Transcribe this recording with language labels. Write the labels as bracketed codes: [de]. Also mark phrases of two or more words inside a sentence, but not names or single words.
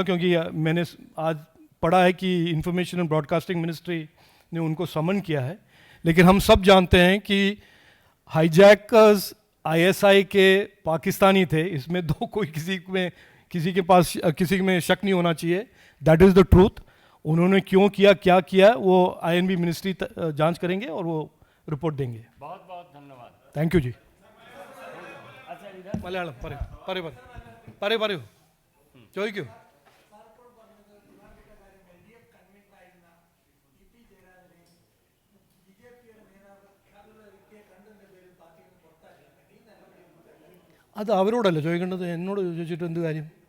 [hi] क्योंकि मैंने आज पढ़ा है कि [en] information and broadcasting ministry [hi] ने उनको समन किया है, लेकिन हम सब जानते हैं कि हाईजैकर्स आईएसआई के पाकिस्तानी थे. इसमें कोई किसी में शक नहीं होना चाहिए. [en] that is the truth. [hi] उन्होंने क्यों किया, क्या किया, वो [en] I&B ministry [hi] जांच करेंगे और वो रिपोर्ट देंगे. बहुत बहुत धन्यवाद. [en] thank you जी. [hi] अच्छा, इधर [ml] മലയാളം പറയൂ ചോദിക്കൂ. അത് അവരോടല്ല ചോദിക്കേണ്ടത്, എന്നോട് ചോദിച്ചിട്ട് എന്ത് കാര്യം?